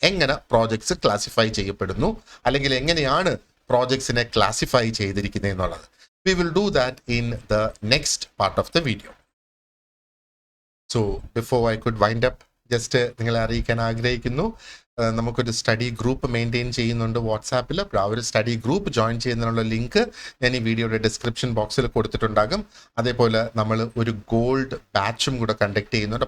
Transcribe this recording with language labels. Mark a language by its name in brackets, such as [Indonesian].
[Malayalam] എങ്ങനെ projects classify ചെയ്യപ്പെടുന്നു, അല്ലെങ്കിൽ എങ്ങനെയാണ് പ്രോജക്ട്സിനെ ക്ലാസിഫൈ ചെയ്തിരിക്കുന്നത് എന്നുള്ളത്. [English] We will do that in the next part of the video. So before I could wind up [Malayalam] just നിങ്ങളെ അറിയിക്കാൻ ആഗ്രഹിക്കുന്നു. നമുക്കൊരു സ്റ്റഡി ഗ്രൂപ്പ് മെയിൻറ്റെയിൻ ചെയ്യുന്നുണ്ട് വാട്സാപ്പിൽ. അപ്പോൾ ആ ഒരു സ്റ്റഡി ഗ്രൂപ്പ് ജോയിൻ ചെയ്യുന്നതിനുള്ള ലിങ്ക് ഞാൻ ഈ വീഡിയോയുടെ ഡിസ്ക്രിപ്ഷൻ ബോക്സിൽ കൊടുത്തിട്ടുണ്ടാകും. അതേപോലെ നമ്മൾ ഒരു ഗോൾഡ് ബാച്ചും കൂടെ കണ്ടക്ട് ചെയ്യുന്നുണ്ട്.